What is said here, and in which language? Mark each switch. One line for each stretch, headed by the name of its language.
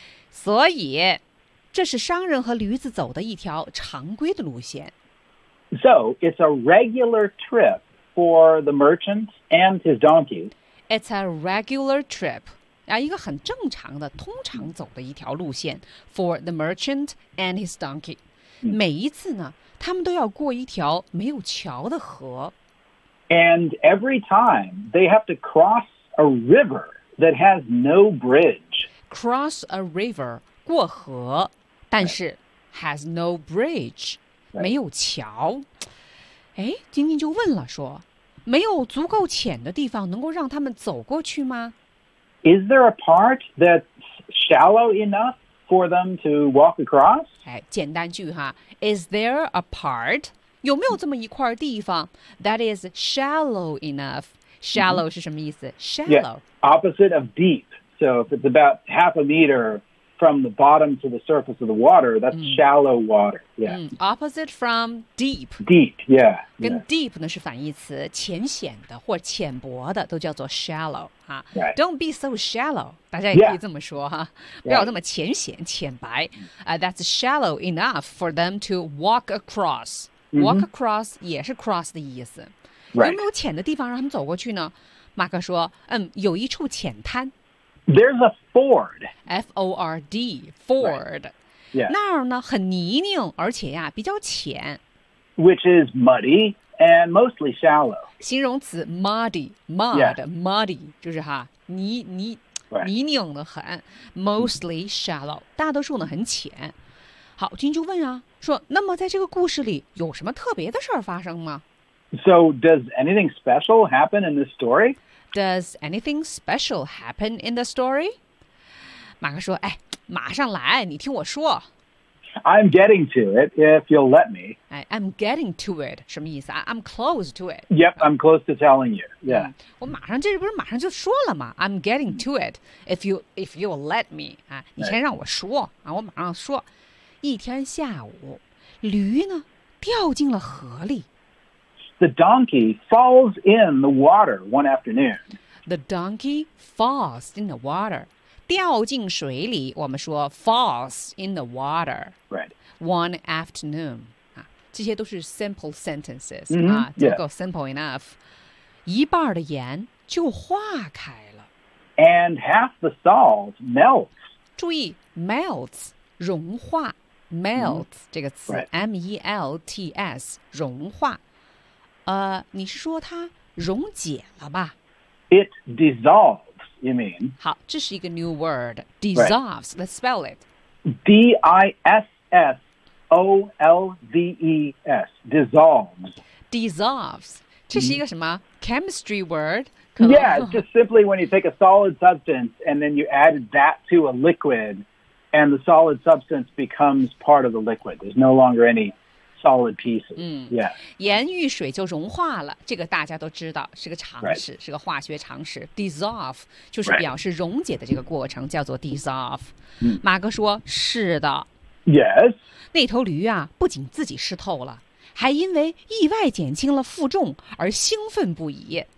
Chinese: 所以，这是商人和驴子走的一条常规的路线。
English: So, it's a regular trip for the merchant and his donkey. It's a regular trip.
Chinese: 一个很正常的、通常走的一条路线
English: for the merchant and his donkey.
Chinese: 每一次呢他们都要过一条没有桥的河。
English: And every time, they have to cross a river that has no bridge. Cross a river,
Chinese: 过河，但是
English: has no bridge,、 right.
Chinese: 没有桥。哎，晶晶就问了说，没有足够浅的地方能够让他们走过去吗？
English: Is there a part that's shallow enough? For them to walk across?
Chinese: 哎，简单句哈。
English: Is there a part?
Chinese: 有没有这么一块地方
English: that is shallow enough?
Chinese: Shallow 是什么意思？Shallow.
English: Yeah, opposite of deep. So if it's about half a meter from the bottom to the surface of the water, that's shallow water. Yeah. Opposite from deep. Deep, yeah.
Chinese: 跟 deep 呢是反义词，浅显的或浅薄的都叫做 shallow.
English: Right. Don't be so shallow.
Chinese: 大家也可以这么说哈，不要那么浅显、浅白。
English: That's shallow enough for them to walk across.
Chinese: Walk across 也是 cross 的意思。有没有浅的地方让他们走过去呢？马克说，有一处浅滩。
English: There's a ford. F-O-R-D, ford. Right. Yeah.
Chinese: 那儿呢很泥泞，而且呀比较浅。
English: Which is muddy and mostly shallow.
Chinese: 形容词 muddy, mud,、
English: yeah.
Chinese: muddy, 就是哈泥、
English: right.
Chinese: 泥泞的很 ,
English: mostly shallow,
Chinese: 大多数呢很浅。好，金就问啊，说那么在这个故事里有什么特别的事儿发生吗？
English: So does anything special happen in this story? Does anything special happen in the story?
Chinese: 马克说，哎，马上来，你听我说。
English: I'm getting to it, if you'll let me. I'm getting to it,
Chinese: 什么意思？
English: I'm close to it. Yep, I'm close to telling you, yeah.
Chinese: 我马上，这不是马上就说了吗？
English: I'm getting to it, if you'll let me.
Chinese: 你先让我说，我马上说。一天下午，驴呢，掉进了河里。
English: The donkey falls in the water one afternoon. The donkey falls in the water.
Chinese: 掉进水里，我们说
English: falls in the water. Right. One afternoon.
Chinese: 这些都是
English: simple sentences、 mm-hmm. 啊 yeah. go simple enough.
Chinese: 一半的盐就化开了。
English: And half the salt melts.
Chinese: 注意 melts, 融化 melt、mm-hmm. 这个词、
English: right.
Chinese: M-E-L-T-S, 融化。你是说它溶解了吧
English: It dissolves, you mean?
Chinese: 好这是一个
English: new word,
Chinese: dissolves,、
English: right. let's spell it. D-I-S-S. O-L-V-E-S, dissolves.
Chinese: Dissolves. 这是一个什么、mm-hmm.
English: chemistry word? Yeah, it's just simply when you take a solid substance and then you add that to a liquid and the solid substance becomes part of the liquid. There's no longer any solid pieces.、 Mm-hmm. Yeah.
Chinese: 盐遇水就融化了这个大家都知道是个常识、
English: right.
Chinese: 是个化学常识 Dissolve 就是表示溶解的这个过程、
English: right.
Chinese: 叫做 dissolve、
English: mm-hmm.
Chinese: 马哥说是的
English: Yes.
Chinese: 那头驴啊不仅自己湿透了还因为意外减轻了负重而兴奋不已。